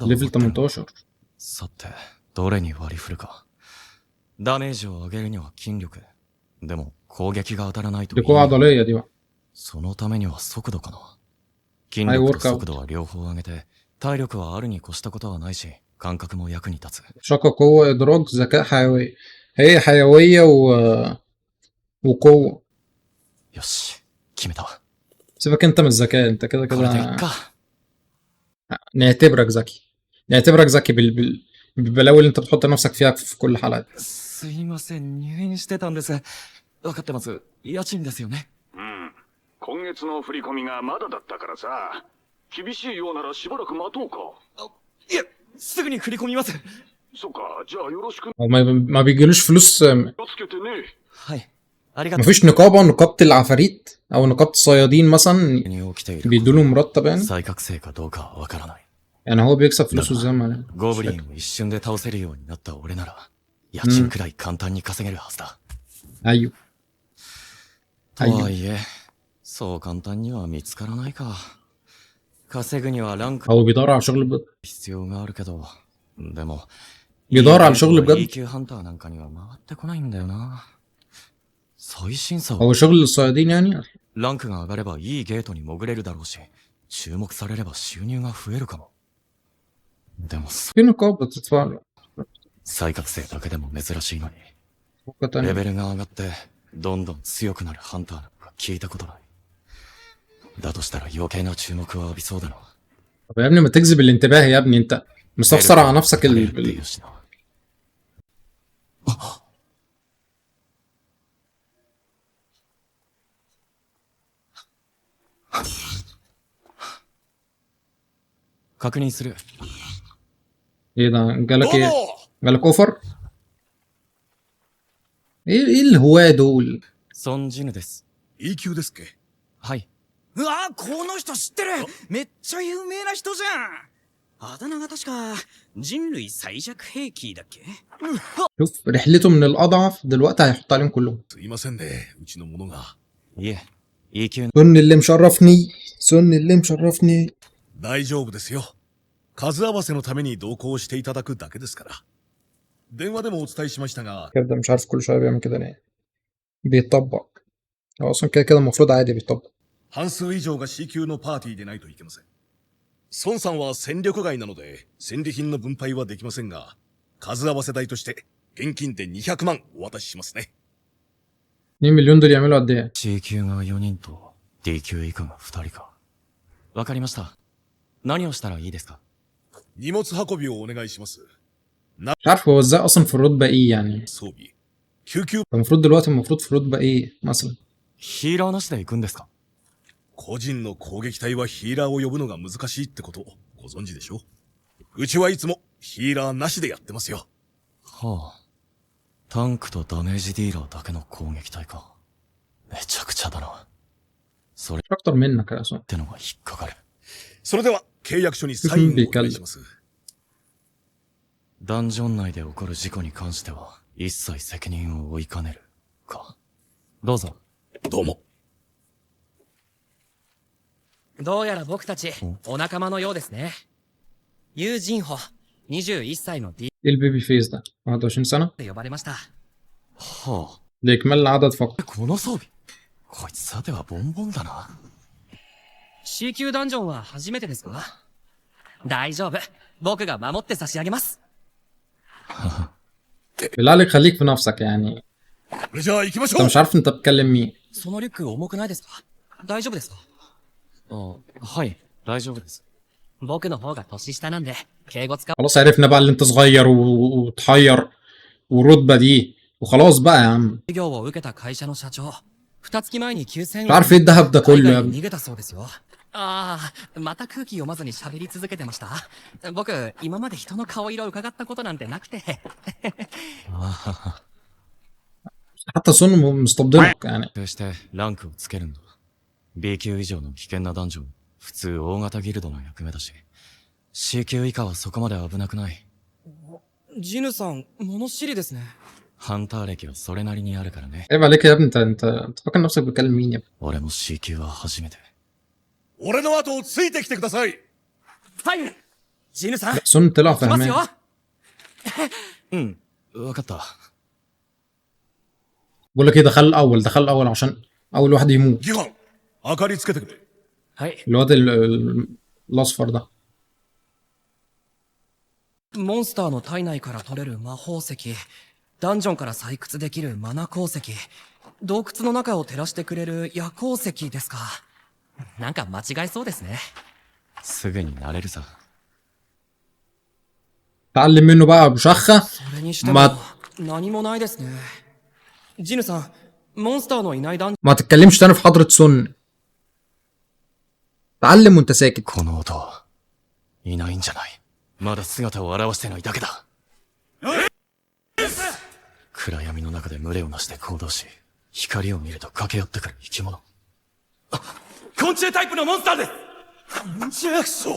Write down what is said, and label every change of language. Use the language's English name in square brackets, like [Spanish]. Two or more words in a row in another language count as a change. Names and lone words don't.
[Arabic] ليفل [Japanese] 残ってるの。 18. さて、どれに割り振るか。ダメージを上げるには筋力。でも攻撃が当たらないと意 [Arabic] دي [Japanese] 味 [Arabic] قوة [Japanese] がない。 [Arabic] عضلية دي بقى. [Japanese] そのためには速度かな。筋力と速度は両方上げて、体力はあるに越したことはないし、感覚も役に立つ。 [Arabic] شقة قوة إدراك ذكاء حيوية. هي حيوية وقوة. [Japanese] よし、決めたわ。 [Arabic] سيبك انت من الذكاء. انت كده [Japanese] これでいっ [Arabic] كده [Japanese] か。 [Arabic] نعتبرك ذكي. نعتبرك ذكي بالبلاوي اللي انت بتحط نفسك فيها في كل حلقة. [Japanese] すいません、入院してたんです。わかってます。家賃ですよね。うん。今月の振り込みがまだだったからさ。厳しいようならしばらく待とうか。いや、すぐに振り込みます。そっか、じゃあよろしく。 [Arabic] هو ما بيجيلوش فلوس. [Japanese] 気をつけてね。はい。ありがとう。 [Arabic] مفيش نقابة العفاريت أو نقابة الصيادين مثلا [Japanese] に起きている。 [Arabic] بيدوله مرتب يعني. [Japanese] 再覚醒かどうかはわからない。 [Arabic] يعني هو بيكسب فلوسه ازاي ما [Japanese] ゴブリンを一瞬で倒せるようになった俺なら、家賃くらい簡単に稼げるはずだ。 [Arabic] أيوه [Japanese] とはいえ、そう簡単には見つからないか。稼ぐにはランク [Arabic] هو بيدور على شغل بجد. [Japanese] 必要があるけど、でも、 [Arabic] بيدور على شغل بجد. [Japanese] E 級ハンターなんかには回ってこないんだよな。最新さは [Arabic] هو شغل للصيادين يعني. [Japanese] ランクが上がればいいゲートに潜れるだろうし、注目されれば収入が増えるかも。でも、 [Arabic] في نقابة تدفع له. [Japanese] 再覚醒だけでも珍しいのに、 [Arabic] حاجة تانية. [Japanese] レベルが上がってどんどん強くなるハンターなんか聞いたことない。だとしたら余計な注目を浴びそうだな。 [Arabic] طب يا ابني ما تجذب الانتباه يا ابني. انت مستخسر على نفسك [Japanese] っていうしな。 確認する。 [Arabic] ايه ده؟ جالك [Japanese] どう [Arabic] ايه؟ [Japanese] も [Arabic] جالك اوفر؟ ايه الهواة دول؟ [Japanese] ソンジヌです。 E 級ですっけ。はい。うわ、この人知ってる。めっちゃ有名な人じゃん。あだ名が確か人類最弱兵器だっけ。 [Arabic] شوف رحلته من الاضعف دلوقتي هيحط عليهم كلهم. [Japanese] すいませんね、うちの者が。いえ、E 級の [Arabic] سن اللي مشرفني، سن اللي مشرفني. [Japanese] 大丈夫ですよ。数合わせのために同行していただくだけですから。電話でもお伝えしましたが、 [Arabic] كده مش عارف كل شويه بيعمل كده ليه. بيطبق. هو اصلا كده كده المفروض عادي بيطبق. [Japanese] 半数以上が C 級のパーティーでないといけません。孫さんは戦力外なので、戦利品の分配はできませんが、数合わせ代として現金で200万お渡ししますね。 [Arabic] 2 مليون دول يعملوا قد ايه؟ [Japanese] C 級が4人と D 級以下が2人か。わかりました。何をしたらいいですか？荷物運びをお願いします。 [Arabic] مش عارف هو ازاي اصلا في الرتبه ايه يعني. [Japanese] 装備、救急、 [Arabic] المفروض دلوقتي المفروض في رتبه ايه مثلا. [Japanese] ヒーラーなしで行くんですか？個人の攻撃隊はヒーラーを呼ぶのが難しいってことをご存知でしょ。うちはいつもヒーラーなしでやってますよ。はあ。タンクとダメージディーラーだけの攻撃隊か。めちゃくちゃだな。それ [Arabic] مش اكتر منك يا اصلا. [Japanese] ってのが引っかかる。それでは契約書にサインをお願いします。ダンジョン内で起こる事故に関しては一切責任を負いかねるか。どうぞ。どうも。どうやら僕たちお仲間のようですね。ユージンホ、21歳の D [Arabic] ايه [English] the baby face [Arabic] ده؟ 21 سنه؟ [Japanese] と呼ばれました。はあ。 [Arabic] لاكمال العدد فقط. [Japanese] この装備。こいつさてはボンボンだな。 C 級ダンジョンは初めてですか？大丈夫。僕が守って差し上げます。 [Arabic] بالله عليك خليك في نفسك يعني. [Japanese] それじゃあ行きましょ [Arabic] انت [Japanese] う。 [Arabic] مش عارف انت بتكلم مين. [Japanese] そのリュック重くないですか？大丈夫ですか？あ、はい、大丈夫です。僕の方が年下なんで、敬語使 [Arabic] خلاص عرفنا بقى اللي انت صغير وتحير والرتبه دي وخلاص بقى يا عم. [Japanese] う業を受けた会社の社長、2月前に9000 [Arabic] مش عارف ايه الدهب ده [Japanese] 海 [Arabic] كله يا [Japanese] 外に [Arabic] ابني. [Japanese] 逃げたそうですよ。ああ、また空気読まずに喋り続けてました。僕、今まで人の顔色を伺ったことなんてなくて。 [Arabic] حتى سن مستبدلك يعني. [Japanese] そしてランクをつけるんだ。B 級以上の危険なダンジョン、普通大型ギルドの役目だし、C 級以下はそこまで危なくない。ジヌさん、物知りですね。ハンター歴はそれなりにあるからね。 [Arabic] عيب عليك يا ابني. انت فاكر نفسك بتكلم مين يا ابني. [Japanese] 俺も C 級は初めて。俺の後をついてきてください。はいジヌさん、 [Arabic] سن طلع [Japanese] 来ますよ [Arabic] فهمان. [Japanese] うん、わかった。 [Arabic] بقول لك ايه دخل الاول عشان اول واحد يموت. [Japanese] ギガン、明かりつけてくれ。はい。 [Arabic] الواد الاصفر ده. [Japanese] モンスターの体内から取れる魔法石、ダンジョンから採掘できるマナ鉱石、洞窟の中を照らしてくれる夜鉱石ですか。なんか間違いそうですね。すぐに慣れるさ。 [Arabic] تعلم منه بقى بشخة. [Japanese] それにしてもま何もないですね。ジヌさん、モンスターのいないダン [Arabic] ما تتكلمش تاني في حضرة سن. تعلم وانت ساكت. [Japanese] この音はいないんじゃない。まだ姿を現してないだけだ。暗闇の中で群れをなして行動し、光を見ると駆け寄ってくる生き物。昆虫タイプのモンスターです。ジャクソ